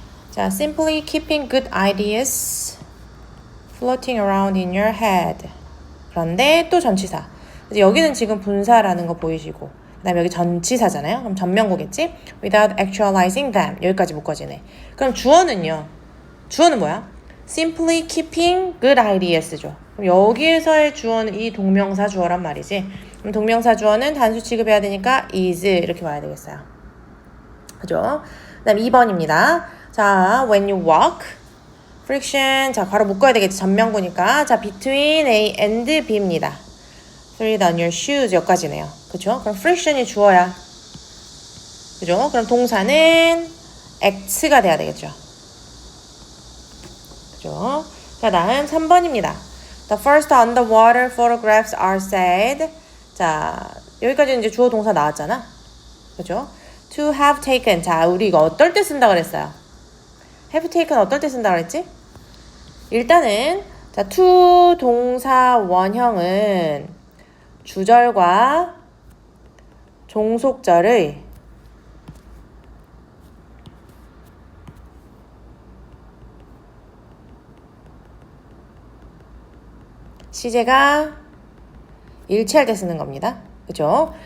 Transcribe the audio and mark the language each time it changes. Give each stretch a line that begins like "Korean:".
English: 자, simply keeping good ideas floating around in your head.
Korean: 그런데 또 전치사. 여기는 지금 분사라는 거 보이시고, 그 다음에 여기 전치사잖아요. 그럼 전명구겠지?
English: Without actualizing them.
Korean: 여기까지 묶어지네. 그럼 주어는요? 주어는 뭐야?
English: Simply keeping good ideas죠.
Korean: 그럼 여기에서의 주어는 이 동명사 주어란 말이지. 그럼 동명사 주어는 단수 취급해야 되니까 is 이렇게 와야 되겠어요. 그죠? 그 다음 2번입니다. 자,
English: when you walk, friction.
Korean: 자, 괄호 묶어야 되겠지. 전명구니까.
English: 자, between A and B입니다. Thread on your shoes.
Korean: 여기까지네요. 그죠? 그럼 friction이 주어야. 그죠? 그럼 동사는 act가 돼야 되겠죠. 그죠? 자, 다음 3번입니다.
English: The first underwater photographs are said.
Korean: 자, 여기까지 이제 주어 동사 나왔잖아. 그죠?
English: To have taken.
Korean: 자, 우리 이거 어떨 때 쓴다 그랬어요?
English: have taken
Korean: 어떨 때 쓴다 그랬지? 일단은 자, to 동사 원형은 주절과 종속절의 시제가 일치할 때 쓰는 겁니다. 그죠?